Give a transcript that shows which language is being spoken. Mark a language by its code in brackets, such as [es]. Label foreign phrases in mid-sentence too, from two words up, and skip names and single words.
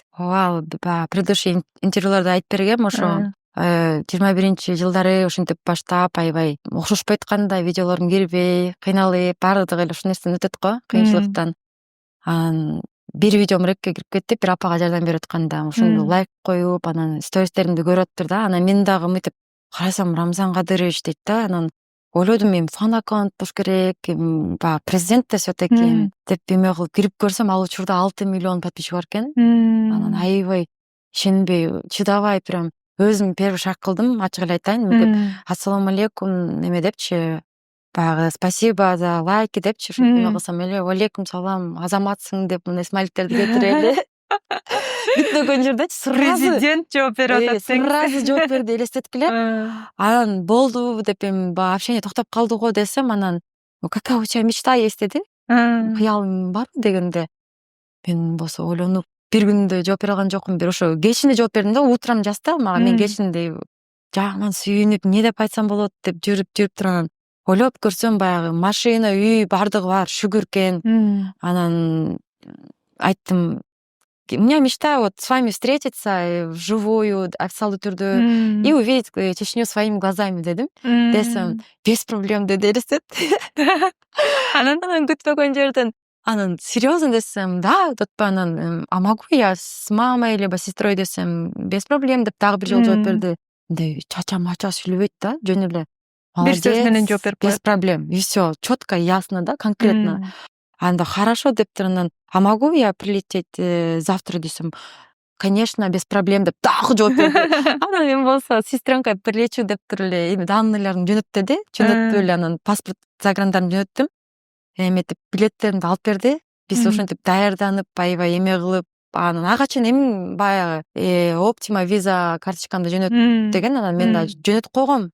[ky] Ооба, предыдущий интервьюларда айтып бергем, ошо 21-жылдары ушинтип баштап, аябай окшошпой атканда видеолорун кирбей, кыйналып, баардыгы эле ушул нерседен өтөт го, кыйынчылыктан. Анан бир видеом рекке кирип кетип, бир апага жардам берип атканда ошондо лайк коюп, анан стористеримди көрүп атыптыр да. Анан мен дагы мынтип карасам, Рамзан Кадырович дейт да. Анан ойлодум, мен фан аккаунт болуш керек, баягы президент да все-таки деп эме кылып кирип көрсөм, ал учурда 6 миллион подписчик бар экен. Анан аябай ишенбей, чыдабай прям өзүм [ru] первый шаг [ky] кылдым, ачык эле айтайын. [ar] السلام عليكم [ky] эме депчи, баягы [ru] спасибо за лайки [ky] депчи, эме кылсам эле, [ar] عليكم السلام, [ky] азаматсың деп мындай смайликтерди кетире эле. Бүтпөгөн жердечи Президент жооп берип атат. Сразу жооп берди, элестеткиле. Анан болду деп эми баягы общение токтоп калды го десем, анан [ru] какая у тебя мечта есть [ky] деди. Кыялың барбы дегенде, мен болсо ойлонуп бир күндө жооп бере алган жокмун. Бир ошо кечинде жооп бердим да, утрам жазды мага. Мен кечинде жаман сүйүнүп, эмне деп айтсам болот деп жүрүп турган. Ойлоп көрсөм, баягы машина, үй бардыгы бар, шүгүр экен. Анан айттым, [ru] у меня мечта вот с вами встретиться вживую, [ky] официалдуу түрдө, [ru] и увидеть Чечню своими глазами дедим. [ky] Десем, [ru] без проблем [ky] деди элестет. Анан күтпөгөн жерден анан серьезно десем, да, деп анан [ru] а могу я с мамой либо сестрой [ky] десем, [ru] без проблем [ky] деп дагы бир жолу жооп берди. Мындай чача мача сүйлөбөйт да, жөн эле Бир сөз менен молодец, жооп берип [ru] без [ky] коет. [ru] проблем, и все четко, ясно, да, конкретно. [ky] Анда хорошо дептир, анан [ru] а могу я прилететь завтра [ky] десем, [ru] конечно, без проблем [ky] деп дагы жооп берди. Анан мен болсо [ru] сестренка прилечу [ky] дептир эле эми данныйларын жөнөт деди, жөнөтпөй эле анан паспорт заграндарын жөнөттүм, эметип билеттеримди алып берди. Биз ошентип даярданып, аябай эме кылып, анан ага чейин эми баягы Optima виза карточкамды жөнөт деген, анан мен да жөнөтүп койгом.